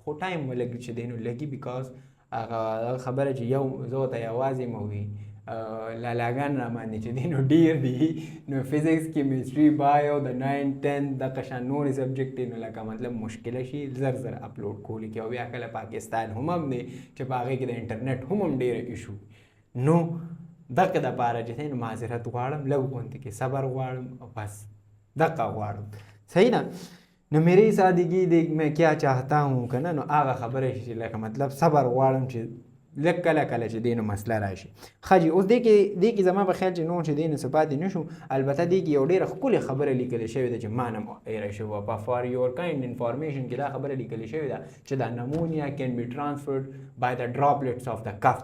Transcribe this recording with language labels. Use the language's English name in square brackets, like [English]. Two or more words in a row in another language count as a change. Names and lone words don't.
[Pashto] خو ټایم ولګي چې دی نو لګي بیکاز هغه خبره چې یو زه ورته یوازې م وي لالاګان را باندې چې دی نو ډېر دي نو [English] physics chemistry bio [Pashto] د 9 10 دغه شان نورې سبجیکټ نو لکه مطلب مشکله شي زر اپلوډ کولی کې او بیا کله پاکستان هم دی چې په هغې کې د انټرنیټ هم ډېره ایشو نو دغه دپاره چې دی نو معذرت غواړم، لږ غونډې کې صبر غواړم او بس دقه غواړم. صحیح ده؟ نو [Urdu] میری سادگی دیکھ میں کیا چاہتا ہوں [Pashto] که نه نو هغه خبره شي لکه مطلب صبر غواړم چې لږ کله کله چې دی نو مسله راشي. ښه جي اوس دې کې زما په خیال چې نور چې دی نو څه پاتې نه شو. البته دې کې یو ډېره ښکلې خبره لیکلې شوې ده چې ما نه ایره شوې په [English] for your kind information [Pashto] کې دا خبره لیکلې شوې ده چې دا [English] pneumonia can be transferred by the droplets of the cough.